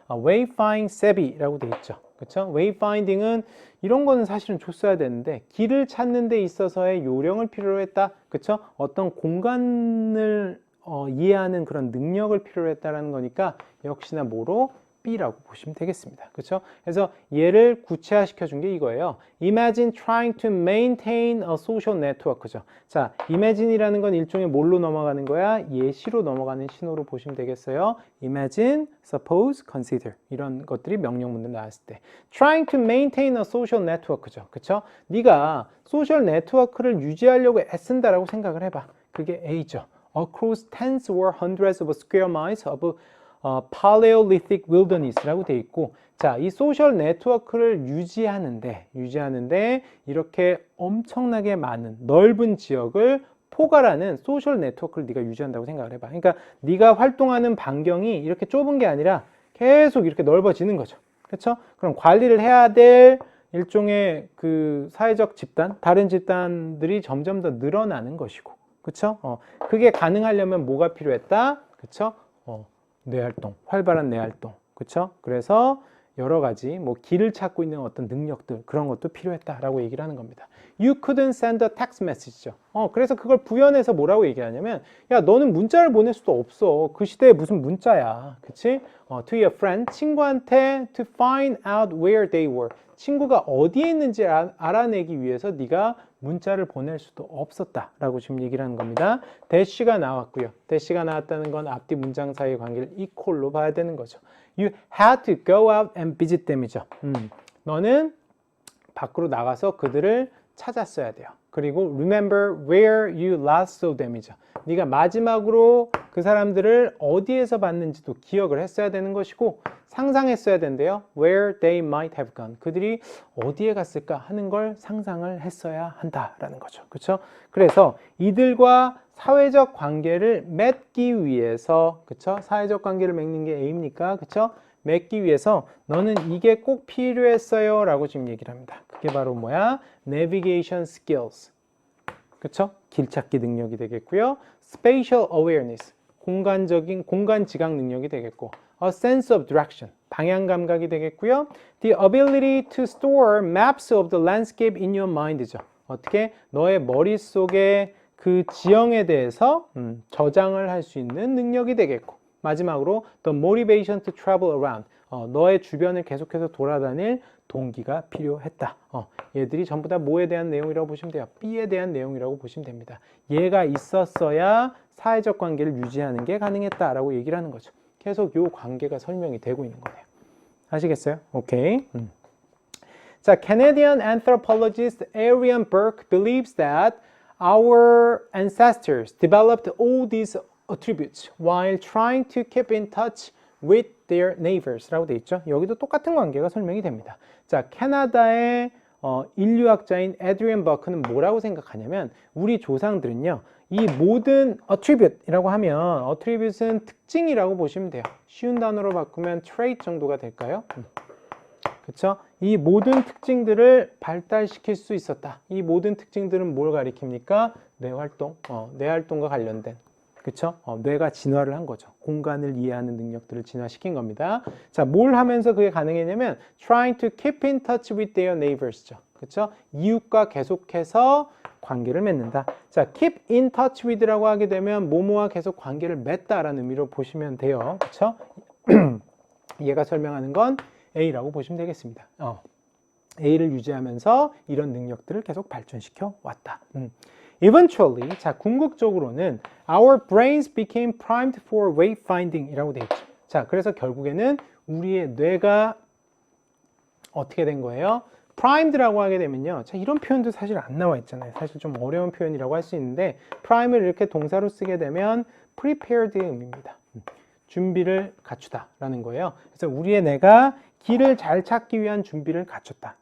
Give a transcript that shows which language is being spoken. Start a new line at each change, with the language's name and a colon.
Korean: wayfind savvy라고 돼 있죠. 그쵸? wayfinding은 이런 거는 사실은 줬어야 되는데, 길을 찾는 데 있어서의 요령을 필요로 했다. 그쵸? 어떤 공간을 이해하는 그런 능력을 필요로 했다라는 거니까, 역시나 뭐로? B라고 보시면 되겠습니다. 그렇죠? 그래서 얘를 구체화시켜 준 게 이거예요.
English: Imagine trying to maintain a social network죠.
Korean: 자, imagine이라는 건 일종의 뭘로 넘어가는 거야? 예시로 넘어가는 신호로 보시면 되겠어요.
English: Imagine, suppose, consider
Korean: 이런 것들이 명령문으로 나왔을 때
English: trying to maintain a social network죠.
Korean: 그렇죠? 네가 소셜 네트워크를 유지하려고 애쓴다라고 생각을 해봐. 그게 A죠.
English: Across tens or hundreds of square miles of Paleolithic Wilderness
Korean: 라고 돼 있고, 자, 이 소셜 네트워크를 유지하는데 이렇게 엄청나게 많은 넓은 지역을 포괄하는 소셜 네트워크를 네가 유지한다고 생각을 해봐. 그러니까 네가 활동하는 반경이 이렇게 좁은 게 아니라 계속 이렇게 넓어지는 거죠. 그렇죠? 그럼 관리를 해야 될 일종의 그 사회적 집단, 다른 집단들이 점점 더 늘어나는 것이고, 그렇죠? 그게 가능하려면 뭐가 필요했다? 그렇죠? 뇌활동, 활발한 뇌활동, 그렇죠? 그래서 여러 가지 뭐 길을 찾고 있는 어떤 능력들 그런 것도 필요했다라고 얘기를 하는 겁니다.
English: You couldn't send a text message죠.
Korean: 그래서 그걸 부연해서 뭐라고 얘기하냐면, 야, 너는 문자를 보낼 수도 없어. 그 시대에 무슨 문자야, 그렇지?
English: To your friend,
Korean: 친구한테
English: to find out where they were.
Korean: 친구가 어디에 있는지 알아내기 위해서 네가 문자를 보낼 수도 없었다라고 지금 얘기를 하는 겁니다. 대시가 나왔고요. 대시가 나왔다는 건 앞뒤 문장 사이의 관계를 이퀄로 봐야 되는 거죠.
English: You had to go out and visit them이죠.
Korean: 너는 밖으로 나가서 그들을 찾았어야 돼요. 그리고
English: remember where you last saw them이죠.
Korean: 네가 마지막으로 그 사람들을 어디에서 봤는지도 기억을 했어야 되는 것이고, 상상했어야 된대요.
English: Where they might have gone.
Korean: 그들이 어디에 갔을까 하는 걸 상상을 했어야 한다라는 거죠. 그렇죠? 그래서 이들과 사회적 관계를 맺기 위해서, 그렇죠? 사회적 관계를 맺는 게 A입니까? 그렇죠? 맺기 위해서 너는 이게 꼭 필요했어요 라고 지금 얘기를 합니다. 그게 바로 뭐야?
English: Navigation skills.
Korean: 그쵸? 길찾기 능력이 되겠고요.
English: Spatial awareness.
Korean: 공간 지각 능력이 되겠고,
English: A sense of direction.
Korean: 방향 감각이 되겠고요.
English: The ability to store maps of the landscape in your mind죠.
Korean: 어떻게? 너의 머릿속에 그 지형에 대해서 저장을 할 수 있는 능력이 되겠고, 마지막으로
English: the motivation to travel around.
Korean: 너의 주변을 계속해서 돌아다닐 동기가 필요했다. 얘들이 전부 다 뭐에 대한 내용이라고 보시면 돼요? B에 대한 내용이라고 보시면 됩니다. 얘가 있었어야 사회적 관계를 유지하는 게 가능했다라고 얘기를 하는 거죠. 계속 이 관계가 설명이 되고 있는 거예요. 아시겠어요? 오케이.
English: 자, Canadian anthropologist Ariane Burke believes that our ancestors developed all these attributes while trying to keep in touch with their neighbors 라고 되어 있죠.
Korean: 여기도 똑같은 관계가 설명이 됩니다. 자, 캐나다의 인류학자인 에드리안 버크는 뭐라고 생각하냐면 우리 조상들은요, 이 모든 attribute이라고 하면 attribute은 특징이라고 보시면 돼요. 쉬운 단어로 바꾸면 trait 정도가 될까요? 그렇죠? 이 모든 특징들을 발달시킬 수 있었다. 이 모든 특징들은 뭘 가리킵니까? 뇌활동, 뇌활동과 관련된, 그렇죠? 뇌가 진화를 한 거죠. 공간을 이해하는 능력들을 진화시킨 겁니다. 자, 뭘 하면서 그게 가능했냐면
English: trying to keep in touch with their neighbors죠.
Korean: 그렇죠? 이웃과 계속해서 관계를 맺는다. 자,
English: keep in touch with
Korean: 라고 하게 되면 뭐뭐와 계속 관계를 맺다라는 의미로 보시면 돼요. 그렇죠? 얘가 설명하는 건 A라고 보시면 되겠습니다. A를 유지하면서 이런 능력들을 계속 발전시켜 왔다.
English: Eventually,
Korean: 자, 궁극적으로는
English: our brains became primed for wayfinding 이라고 되어 있죠.
Korean: 자, 그래서 결국에는 우리의 뇌가 어떻게 된 거예요? primed라고 하게 되면요. 자, 이런 표현도 사실 안 나와 있잖아요. 사실 좀 어려운 표현이라고 할 수 있는데 prime을 이렇게 동사로 쓰게 되면 prepared의 의미입니다. 준비를 갖추다 라는 거예요. 그래서 우리의 뇌가 길을 잘 찾기 위한 준비를 갖췄다.